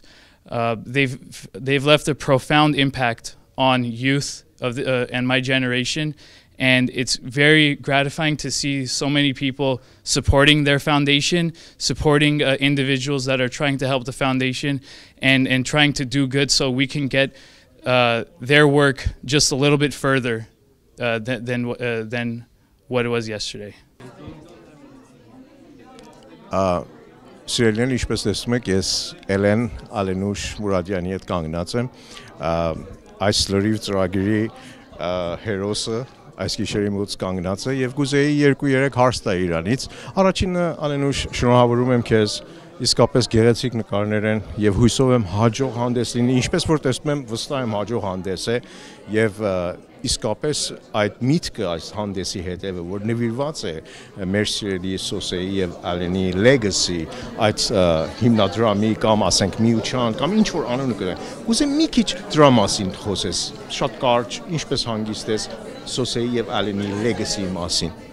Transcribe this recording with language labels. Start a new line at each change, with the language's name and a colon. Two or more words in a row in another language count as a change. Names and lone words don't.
English: They've left a profound impact on youth and my generation, and it's very gratifying to see so many people supporting their foundation, supporting individuals that are trying to help the foundation and trying to do good so we can get their work just a little bit further than what it was yesterday.
Armenian: Սիրելիներ, ինչպես տեսնում եք, ես Էլեն Ալենուշ Մուրադյանի հետ կանգնած եմ, այս լրիվ ծրագրի հերոսը այս գիշերի մոտ կանգնած է եւ գուզեի 2-3 հարց տա իրանից։ Առաջինը Ալենուշ, շնորհավորում եմ քեզ, իսկապես գեղեցիկ նկարներ են եւ հույսով եմ հաջող հանդես լինի, ինչպես որ տեսնում եմ, վստահ եմ հաջող հանդես է եւ իսկապես այդ միտքը այս հանդեսի հետևը որ նվիրված է մեր սիրելի Սոսեի եւ Ալենի legacy այդ հիմնադրամի կամ ասենք միության կամ ինչ որ անունը կգա ուզեմ մի քիչ դրա մասին խոսես շատ կարճ ինչպես հանգիստ ես Սոսեի եւ Ալենի legacy-ի մասին